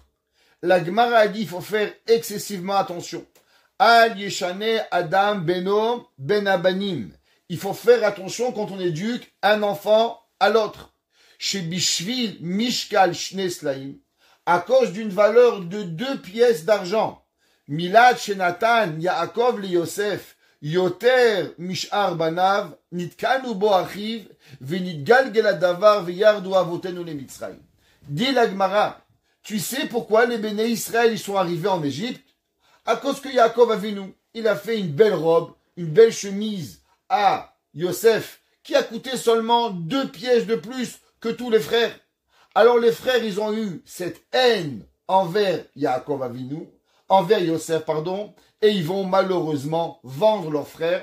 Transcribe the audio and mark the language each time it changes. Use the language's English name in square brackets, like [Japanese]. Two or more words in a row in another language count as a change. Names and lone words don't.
[French] La Gemara a dit qu'il faut faire excessivement attention. [Hebrew] אל ישנה אדם בנו בין הבנים. [French] Il faut faire attention quand on éduque un enfant à l'autre. [Hebrew] ש בשביל משקל שני סלעים, [French] à cause d'une valeur de 2 pièces d'argent. [Hebrew] מילת שנתן יעקב ל יוסף יותר משאר בניו נתקנאו בו אחיו ונתגלגל הדבר וירדו אבותינו ל מצרים. [French] Dit la Gemara, tu sais pourquoi les Béné Israël ils sont arrivés en Égypte? À cause que Yaakov Avinu, il a fait une belle robe, une belle chemise à Yosef, qui a coûté seulement 2 pièces de plus que tous les frères. Alors les frères, ils ont eu cette haine envers Yaakov Avinu, envers Yosef, pardon, et ils vont malheureusement vendre leurs frères.